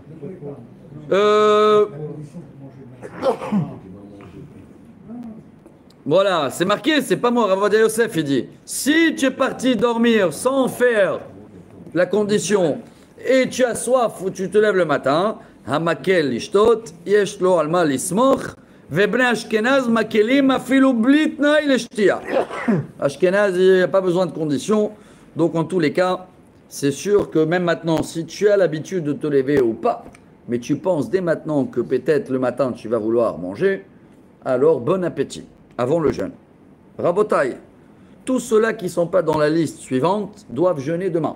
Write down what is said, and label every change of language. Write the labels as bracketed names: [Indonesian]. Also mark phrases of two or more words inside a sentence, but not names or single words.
[French] Voilà, c'est marqué, c'est pas moi, Rav Ovadia Yosef, il dit. Si tu es parti dormir sans faire la condition et tu as soif ou tu te lèves le matin, [Hebrew] המקל לשתות, יש לו על מה לסמוך, ובני אשכנז מקילים אפילו בלי תנאי לשתיה. [French] Ashkenaz, il n'y a pas besoin de condition. Donc en tous les cas, c'est sûr que même maintenant, si tu as l'habitude de te lever ou pas, mais tu penses dès maintenant que peut-être le matin tu vas vouloir manger, alors bon appétit, avant le jeûne. Rabotai, tous ceux-là qui ne sont pas dans la liste suivante doivent jeûner demain.